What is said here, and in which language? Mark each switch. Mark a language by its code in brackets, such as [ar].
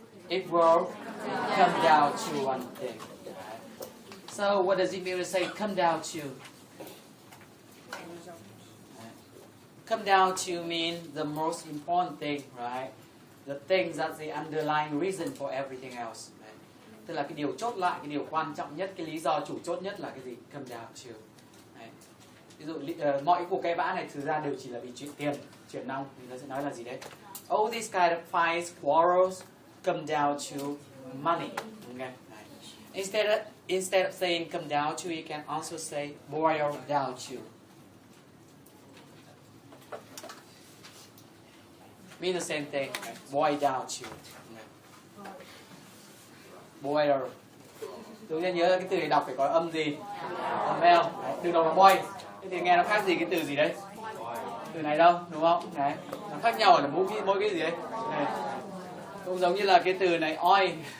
[en] It will come down to one thing. Right? So what does it mean to say come down to? Come down to mean the most important thing, right? The thing that's the underlying reason for everything else. Right? [vi] Tức là cái điều chốt lại, cái điều quan trọng nhất, cái lý do chủ chốt nhất là cái gì? [en] Come down to. [vi] Right? Ví dụ mọi cuộc cãi vã này thực ra đều chỉ là vì chuyện tiền, chuyện nong. Thì nó sẽ nói là gì đấy? [en] All these kind of fights, quarrels come down to money. Okay? Right. Instead of saying come down to, you can also say boil down to. Mean the same thing, right? Boil down to. Boil. [vi] Tự nhiên nhớ cái từ này đọc phải có âm gì? Âm L. Từ đầu là boil. Thế thì nghe nó khác gì cái từ gì đấy? Từ này đâu, đúng không? Đấy. Nó khác nhau là mỗi cái gì đấy? Này. Cũng giống như là cái từ này oil.